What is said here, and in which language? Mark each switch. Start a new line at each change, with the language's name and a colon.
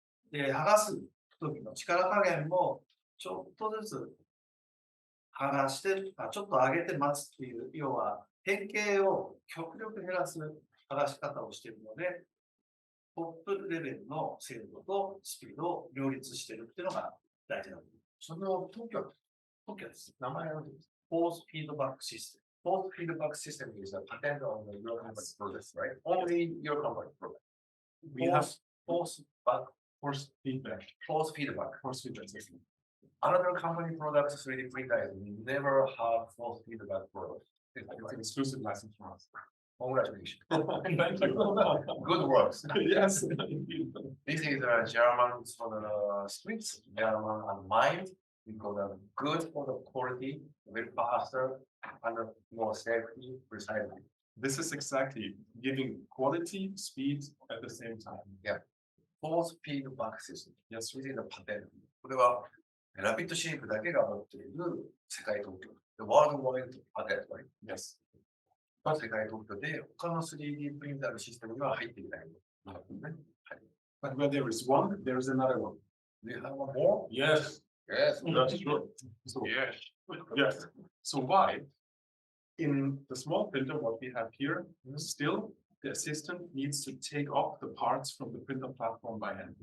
Japanese: で、剥がすときの力加減もちょっとずつ剥がして、ちょっと上げて待つっていう、要は変形を極力減らす剥がし方をしているので、トップレベルの精度とスピードを両立しているっていうのが大事なの。その特許です。名前は何ですか？フォースフィードバックシステム。
English: Force feedback system is a patent on your company's products, right? Only your company product. We have force feedback system. Another company products 3D printer never have force feedback product. It's an exclusive license from us. Congratulations. Thank you. Good works. Yes. This is a German for the streets, German and mind. Because good for the quality, very faster, and more safety, precisely. This is exactly giving quality, speed at the same time. Yeah. Force feedback system. Yes. This is a patent.
Japanese: これはラピッドシェイプだけが持っている世界特許。
English: The worldwide patent, right? Yes.
Japanese: 世界特許で他の 3D プリンターのシステムには入っていない。
English: But where there is one, there is another one. Do you have one more? Yes. Yes. That's true. So, Yes. yes. So why? In the small printer, what we have here, still the assistant needs to take off the parts from the printer platform by hand.